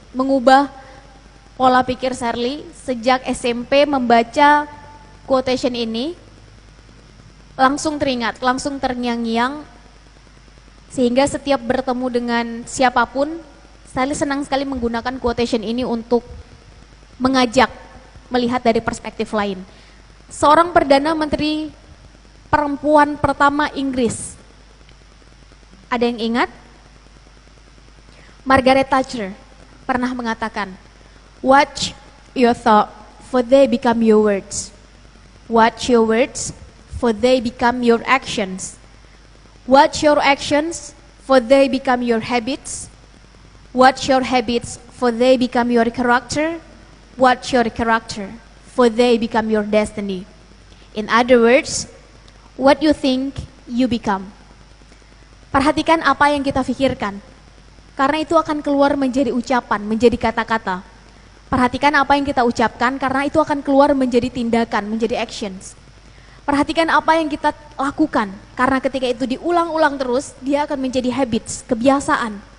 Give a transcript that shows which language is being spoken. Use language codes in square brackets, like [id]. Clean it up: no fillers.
[id] Mengubah pola pikir Sarli sejak SMP membaca quotation ini, langsung teringat, langsung terngiang-ngiang, sehingga setiap bertemu dengan siapapun, Sarli senang sekali menggunakan quotation ini untuk mengajak melihat dari perspektif lain. Seorang Perdana Menteri perempuan pertama Inggris, ada yang ingat? [en] Margaret Thatcher [id] pernah mengatakan, [en] watch your thought, for they become your words. Watch your words, for they become your actions. Watch your actions, for they become your habits. Watch your habits, for they become your character. Watch your character, for they become your destiny. In other words, what you think, you become. [id] Perhatikan apa yang kita pikirkan, karena itu akan keluar menjadi ucapan, menjadi kata-kata. Perhatikan apa yang kita ucapkan, karena itu akan keluar menjadi tindakan, menjadi actions. Perhatikan apa yang kita lakukan, karena ketika itu diulang-ulang terus, dia akan menjadi habits, kebiasaan.